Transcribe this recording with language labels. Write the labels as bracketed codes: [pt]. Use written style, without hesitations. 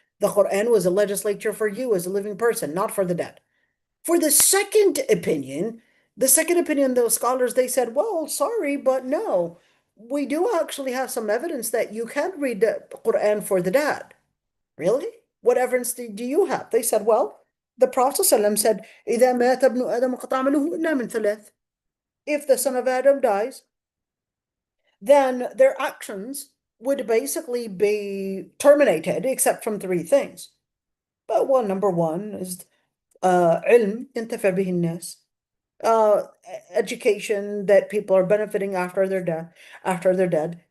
[en] The Quran was a legislature for you as a living person, not for the dead. For the second opinion, those scholars, they said, well, sorry, but no, we do actually have some evidence that you can read the Quran for the dead. Really? What evidence do you have? They said, well, the Prophet ﷺ said, [ar] إِذَا مَاتَ ابْنُ آدَمَ قَطَعَ عَمَلُهُ إِلَّا مِنْ ثَلَاثٍ. [en] If the son of Adam dies, then their actions would basically be terminated except from three things. But well, number one is [ar] علم ينتفع به الناس. [en] uh, education that people are benefiting after they're dead.